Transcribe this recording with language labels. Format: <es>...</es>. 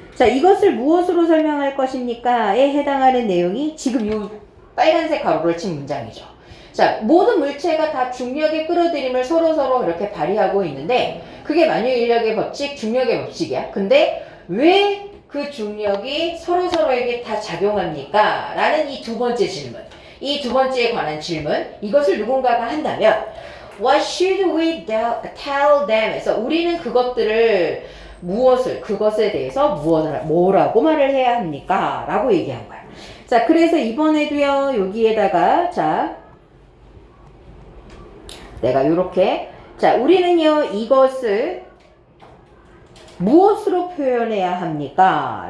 <ko>자, 이것을 무엇으로 설명할 것입니까?에 해당하는 내용이 지금 요 빨간색 가로를 친 문장이죠. 자, 모든 물체가 다 중력의 끌어들임을 서로 이렇게 발휘하고 있는데 그게 만유인력의 법칙, 중력의 법칙이야. 근데 왜 그 중력이 서로에게 다 작용합니까? 라는 이 두 번째 질문. 이 두 번째에 관한 질문. 이것을 누군가가 한다면</ko> <en>What should we tell them?</en> <ko>에서 우리는 그것들을 그것에 대해서 뭐라고 말을 해야 합니까? 라고 얘기한 거야. 자, 그래서 이번에도요, 여기에다가, 자, 내가 요렇게, 자, 우리는요, 이것을 무엇으로 표현해야 합니까?</ko>